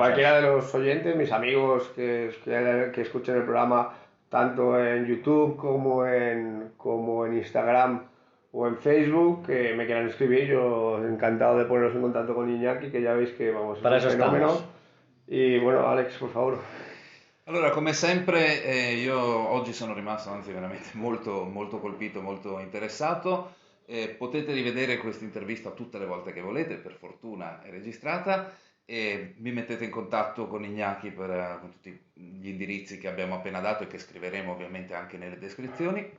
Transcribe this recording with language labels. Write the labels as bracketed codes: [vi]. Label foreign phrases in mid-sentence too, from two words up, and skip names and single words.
[es] cualquiera de los oyentes, mis amigos que escuchen el programa tanto en YouTube como en Instagram o en Facebook, que me quieran escribir, yo encantado de poneros en contacto con Iñaki, que ya veis que vamos, Para es un eso fenómeno. estamos. Y bueno, Alex, por favor. [it] Allora, come sempre, io oggi sono rimasto anzi veramente molto colpito, molto interessato. Potete rivedere questa intervista tutte le volte che volete, per fortuna è registrata, e vi mettete in contatto con Iñaki con tutti gli indirizzi che abbiamo appena dato e che scriveremo ovviamente anche nelle descrizioni.